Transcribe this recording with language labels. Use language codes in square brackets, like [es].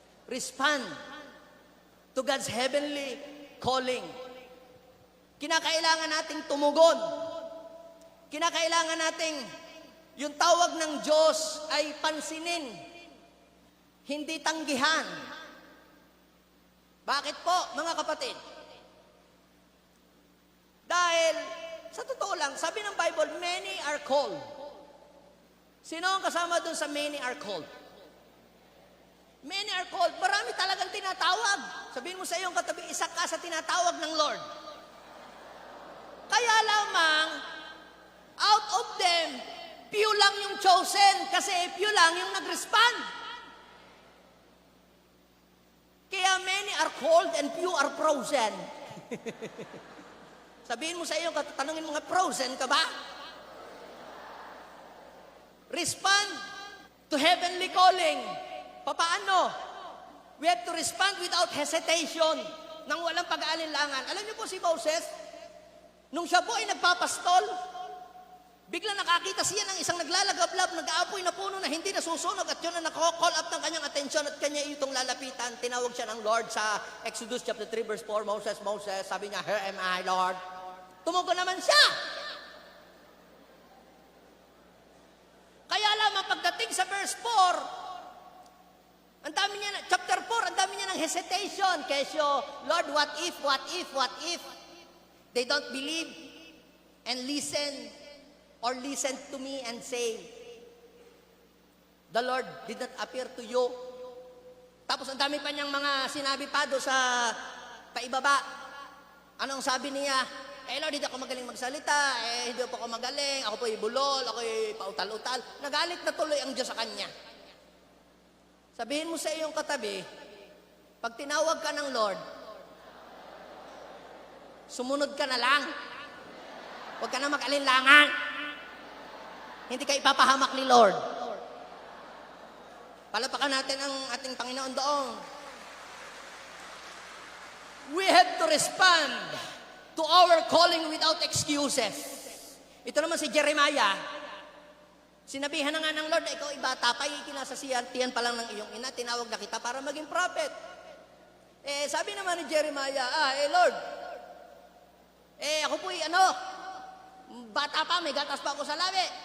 [en] Respond to God's heavenly calling. [tl] Kinakailangan nating tumugon. Kinakailangan nating yung tawag ng Diyos ay pansinin, hindi tanggihan. Bakit po, mga kapatid? Dahil, sa totoo lang, sabi ng Bible, [en] many are called. [tl] Sino ang kasama dun sa [en] many are called? Many are called. [tl] Marami talagang tinatawag. Sabihin mo sa iyong katabi, isa ka sa tinatawag ng Lord. Kaya lamang, [en] out of them, [tl] few lang yung chosen kasi few lang yung nag-respond. Kaya [en] many are called and few are frozen. [tl] Sabihin mo sa iyo, tanungin mo nga, frozen ka ba? [en] Respond to heavenly calling. Papaano? We have to respond without hesitation, [tl] nang walang pag-aalinlangan. Alam niyo po si Moses, nung siya po ay nagpapastol, bigla nakakita siya ng isang naglalagablab, nag-aapoy na puno na hindi nasusunog at yun ang nako-call up ng kanyang atensyon at kanya itong lalapitan. Tinawag siya ng Lord sa Exodus chapter 3 verse 4, Moses, Moses, sabi niya, [en] here am I, Lord. [tl] Tumugon naman siya. Kaya lamang pagdating sa verse 4, ang dami niya, chapter 4, ang dami niya ng hesitation. Kesyo, [en] Lord, what if, what if, what if? They don't believe and listen or listen to me and say, the Lord did not appear to you. [tl] Tapos ang dami pa niyang mga sinabi pa doon sa paibaba. Anong sabi niya? Lord, hindi ako magaling magsalita, hindi po ako magaling, ako po ibulol, ako pautal-utal. Nagalit na tuloy ang Diyos sa kanya. Sabihin mo sa iyong katabi, pag tinawag ka ng Lord, sumunod ka na lang. Huwag ka na mag-alinlangan. Hindi ka ipapahamak ni Lord. Palapakan natin ang ating Panginoon doon. [en] We have to respond to our calling without excuses. [tl] Ito naman si Jeremiah. Sinabihan na nga ng Lord na ikaw ibata pa, kinasasiyan pa lang ng iyong ina, tinawag na kita para maging prophet. Sabi naman ni Jeremiah, Lord, ako po'y bata pa, may gatas pa ako sa labi.